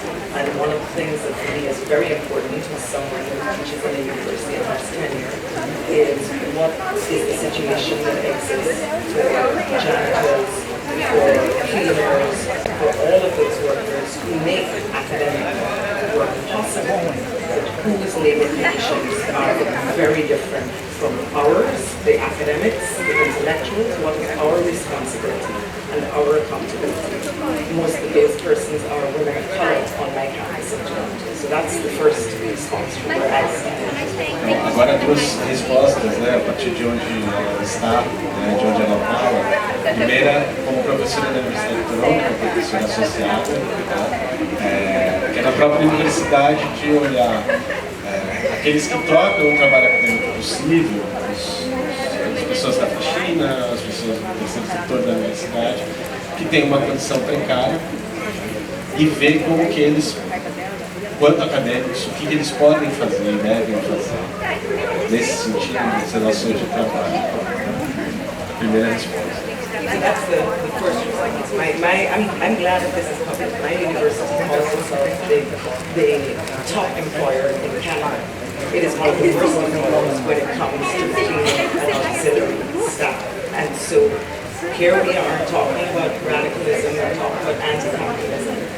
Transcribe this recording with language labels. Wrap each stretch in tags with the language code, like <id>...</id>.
<en>And one of the things that for me is very important as someone who teaches in a university and has tenure is what is the situation that exists for janitors, for cleaners, for all of those workers who make academic work possible, but whose labour conditions are very different from ours, the academics, the intellectuals. What is our responsibility and our accountability? Most of those persons are women of colour on my campus in Toronto. So that's the first response from the rest.</en> <pt>Então, agora duas respostas, né, a partir de onde ela está, né, de onde ela fala. A primeira, como professora da Universidade de Toronto, que é professora associada, né, que é na própria universidade de olhar aqueles que trocam o trabalho acadêmico possível, as pessoas da faxina, as pessoas do terceiro setor da universidade, que têm uma condição precária, e ver como que eles, quanto acadêmicos, o que eles podem fazer e devem fazer nesse sentido das relações de trabalho. A primeira resposta.</pt> <en>So that's the first response. I'm glad that this is public. My university also the top employer in Canada. It is one of the first employers when it comes to cleaning and auxiliary staff. And so here we are talking about radicalism, we're talking about anti-capitalism.</en>